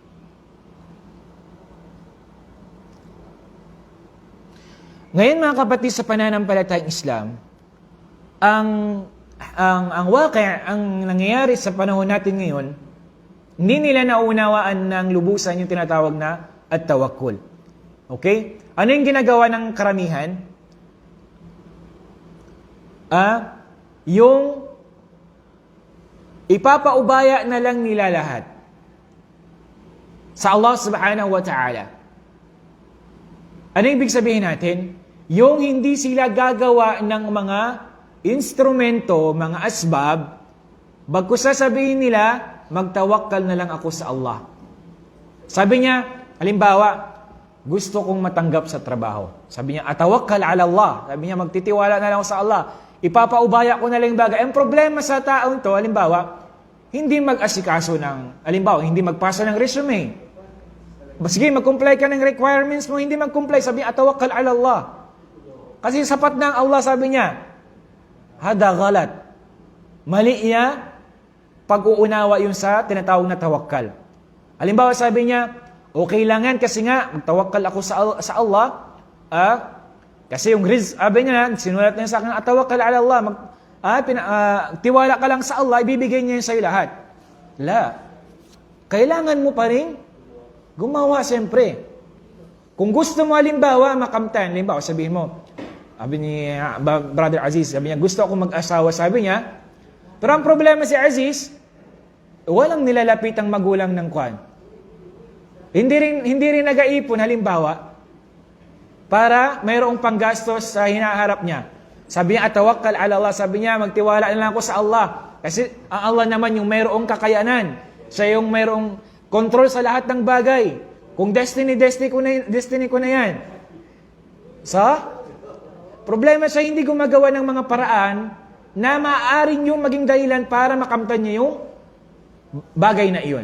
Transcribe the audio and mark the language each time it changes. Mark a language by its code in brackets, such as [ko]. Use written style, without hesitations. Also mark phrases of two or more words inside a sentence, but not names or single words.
[tl] Ngayon mga kapatid sa pananampalatayang Islam, ang nangyayari sa panahon natin ngayon, hindi nila naunawaan ng lubusan yung tinatawag na at-tawakkul. Okay? Ano yung ginagawa ng karamihan? Yung ipapaubaya na lang nila lahat sa Allah [ar] سبحانه وتعالى. [tl] Ano yung ibig sabihin natin? Yung hindi sila gagawa ng mga instrumento, mga asbab, bagkus sasabihin nila, magtawakkal na lang ako sa Allah. Sabi niya, halimbawa, gusto kong matanggap sa trabaho. Sabi niya, [ar] أتوكل على الله. [tl] Sabi niya, magtitiwala na lang ako sa Allah. Ipapaubaya ko na lang yung bagay. Ang problema sa taong to, halimbawa, hindi mag-asikaso hindi magpasa ng resume. Sige, mag-comply ka ng requirements mo, hindi mag-comply. Sabi niya, [ar] أتوكل على الله. [tl] Kasi sapat na ang Allah, sabi niya, [ar] هذا غلط. [tl] Mali niya, pag-uunawa yun sa tinatawag na tawakkal. Halimbawa, sabi niya, okay lang yan kasi nga, magtawakkal ako sa Allah. Kasi yung sabi niya, sinulat niya sa akin, [ar] أتوكل على الله. [tl] Tiwala ka lang sa Allah, ibibigay niya yun sa'yo lahat. Kailangan mo pa rin gumawa siyempre. Kung gusto mo halimbawa, makamtan, halimbawa, sabihin mo, sabi ni Brother Aziz, sabi niya, gusto ako mag-asawa, sabi niya. Pero ang problema si Aziz, walang nilalapit ang magulang ng kwan. Hindi rin nag-aipon, halimbawa, para mayroong panggastos sa hinaharap niya. Sabi niya, [ar] أتوكل على الله, [tl] sabi niya, magtiwala na lang ako sa Allah. Kasi ang Allah naman yung mayroong kakayanan. Siya yung mayroong control sa lahat ng bagay. Kung destiny ko na yan. Problema siya hindi gumagawa ng mga paraan na maaaring yung maging dahilan para makamtan niya yung bagay na iyon.